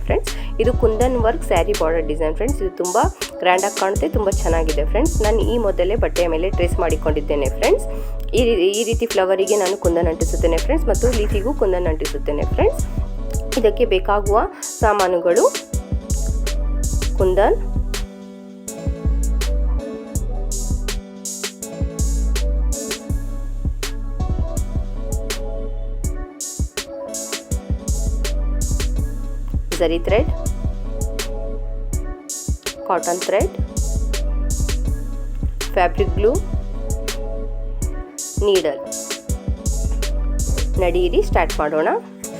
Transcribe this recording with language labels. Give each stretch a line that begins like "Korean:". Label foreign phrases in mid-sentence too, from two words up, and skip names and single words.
Kannada: ಫ್ರೆಂಡ್ಸ್, ಇದು ಕುಂದನ್
English: work saree border design.
Kannada: ಫ್ರೆಂಡ್ಸ್, ಇದು ತುಂಬ ಗ್ರ್ಯಾಂಡಾಗಿ ಕಾಣುತ್ತೆ, ತುಂಬ ಚೆನ್ನಾಗಿದೆ. ಫ್ರೆಂಡ್ಸ್, ನಾನು ಈ ಮೊದಲೇ ಬಟ್ಟೆಯ ಮೇಲೆ ಟ್ರೇಸ್ ಮಾಡಿಕೊಂಡಿದ್ದೇನೆ. ಫ್ರೆಂಡ್ಸ್, ಈ ರೀತಿ ಫ್ಲವರಿಗೆ ನಾನು ಕುಂದನ್ ಅಂಟಿಸುತ್ತೇನೆ ಫ್ರೆಂಡ್ಸ್, ಮತ್ತು ಲೀಫಿಗೂ ಕುಂದನ್ ಅಂಟಿಸುತ್ತೇನೆ. ಫ್ರೆಂಡ್ಸ್, ಇದಕ್ಕೆ ಬೇಕಾಗುವ ಸಾಮಾನುಗಳು: ಕುಂದನ್,
English: zari thread, cotton thread, fabric glue,
Kannada: ನೀಡಲ್. ನಡೀರಿ ಸ್ಟಾರ್ಟ್ ಮಾಡೋಣ.